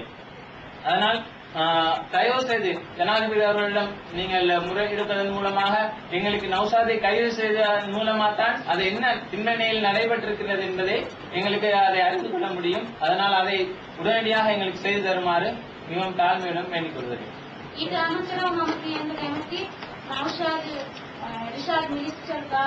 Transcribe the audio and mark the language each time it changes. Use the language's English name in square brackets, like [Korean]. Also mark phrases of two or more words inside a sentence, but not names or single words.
[Tamil] அதனால் தயவு செய்து ஜனாதிபதி அவர்களிடம் நீங்கள் முறையிடுவதன் மூலமாக எங்களுக்கு நௌசாதை கைது செய்ததன் மூலமா தான் அது என்ன பின்னணியில் நடைபெற்றிருக்கிறது என்பதை எங்களுக்கு அதை அறிந்து கொள்ள முடியும். அதனால் அதை உடனடியாக எங்களுக்கு செய்து தருமாறு மிகவும் தாழ்மையுடன் வேண்டிக் கொள்கிறேன். [Sinhala] ඊට අමතරව මම කියන්න කැමති නෞෂාද් රිෂාඩ් මිනිස්ටර්ලා